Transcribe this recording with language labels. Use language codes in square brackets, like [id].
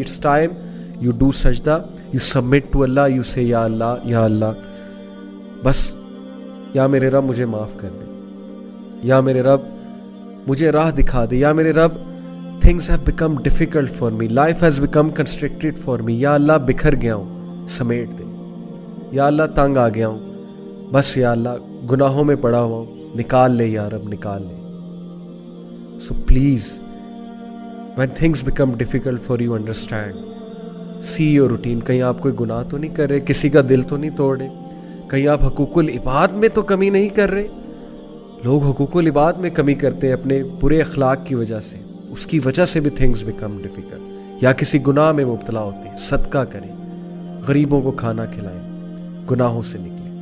[en] it's time you do sajda, you submit to Allah, you say [ur] یا اللہ بس یا میرے رب مجھے معاف کر دے, یا میرے رب مجھے راہ دکھا دے, یا میرے رب [en] things have become difficult for me, [ur] life has become constricted for me, یا اللہ بکھر گیا ہوں, سمیٹ دے. یا اللہ تنگ آ گیا ہوں, بس یا اللہ گناہوں میں پڑا ہوا ہوں, نکال لے یا رب, نکال لے. [en] So please, when things become difficult for you, understand, see your routine. [ur] کہیں آپ کوئی گناہ تو نہیں کر رہے, کسی کا دل تو نہیں توڑ رہے, کہیں آپ حقوق العباد میں تو کمی نہیں کر رہے. لوگ حقوق العباد میں کمی کرتے ہیں اپنے برے اخلاق کی وجہ سے, اس کی وجہ سے بھی [en] things become difficult. [ur] یا کسی گناہ میں مبتلا ہوتے ہیں, صدقہ کریں, غریبوں کو کھانا کھلائیں, گناہوں سے نکلیں.